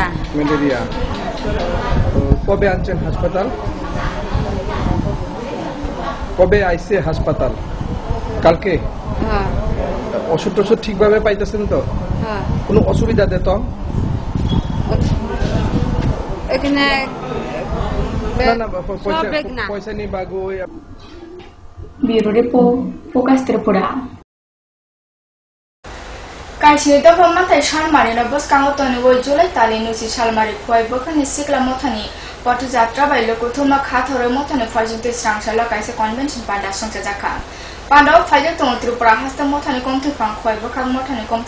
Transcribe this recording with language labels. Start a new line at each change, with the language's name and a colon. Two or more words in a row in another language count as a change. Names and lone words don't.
Bangla: ম্যালেরিয়া কবে আনছেন হাসপাতাল কবে আইছে হাসপাতাল কালকে হ্যাঁ ওষুধ টষুধ ঠিকভাবে পাইতেছেন তো হ্যাঁ কোনো অসুবিধা দিত এখানে পয়সা নি বাগো
Kok Borok: Bureau Report Focus Tripura Kaisi dafo mantai Shalmari na bos kango toni woi Julai tali nusi Shalmari khoi bokhani sikla mothani patu jatra bai lokuthuma khathore mothani farjinte srangsala kaise convention panda songcha jakha Pandao phaija tong Tripura hasta mothani komthi phang khoi bokhang mothani komthi